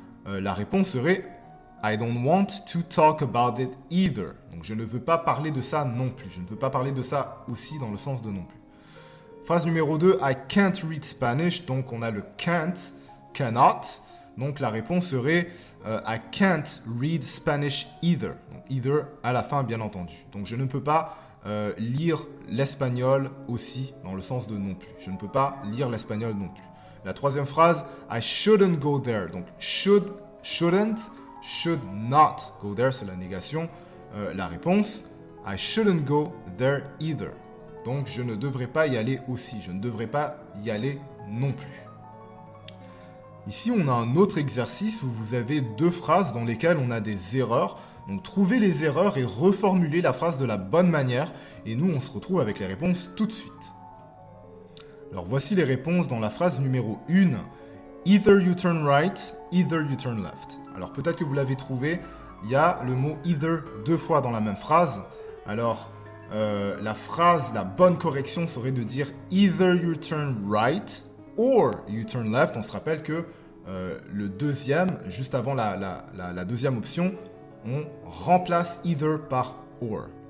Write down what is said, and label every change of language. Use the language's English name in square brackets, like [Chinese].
[French] La réponse serait [English] I don't want to talk about it either. [French] Donc je ne veux pas parler de ça non plus. Je ne veux pas parler de ça aussi dans le sens de non plus. Phrase numéro 2, [English] I can't read Spanish. [French] Donc on a le can't, cannot. Donc la réponse serait [English] I can't read Spanish either. [French] Donc either à la fin bien entendu. Donc je ne peux pas lire l'espagnol aussi dans le sens de non plus. Je ne peux pas lire l'espagnol non plus. La troisième phrase, [English] I shouldn't go there. Donc shouldn't, should not go there, [French] c'est la négation. La réponse, [English] I shouldn't go there either. [French] Donc je ne devrais pas y aller aussi. Je ne devrais pas y aller non plus. Ici, on a un autre exercice où vous avez deux phrases dans lesquelles on a des erreurs. Donc trouvez les erreurs et reformulez la phrase de la bonne manière. Et nous, on se retrouve avec les réponses tout de suite. Alors voici les réponses dans la phrase numéro 1. [English] Either you turn right, either you turn left. [French] Alors peut-être que vous l'avez trouvé, il y a le mot either deux fois dans la même phrase. Alors la bonne correction serait de dire [English] either you turn right or you turn left. [French] On se rappelle que le deuxième, juste avant la deuxième option, on remplace either par or.